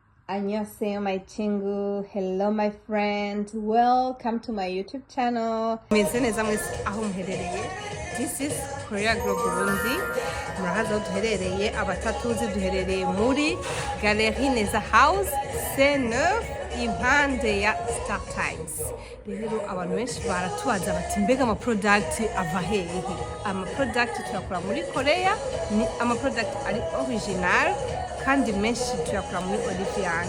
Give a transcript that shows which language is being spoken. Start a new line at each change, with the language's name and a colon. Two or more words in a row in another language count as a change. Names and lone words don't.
Korean: Annyeonghaseyo my chingu.
English: Hello my friend. Welcome to my YouTube channel. This is Korea Girl Burundi.
Rundi: Murahaza duherereye abatatuzi duherereye muri Galerie Neza House C9 impande ya Star Times. Rero abantu benshi baratubaza bati mbega ama product ava hehe? Ama product tuyakora muri Korea, ni ama product ari original kandi menshi tuyakora muri Olivier.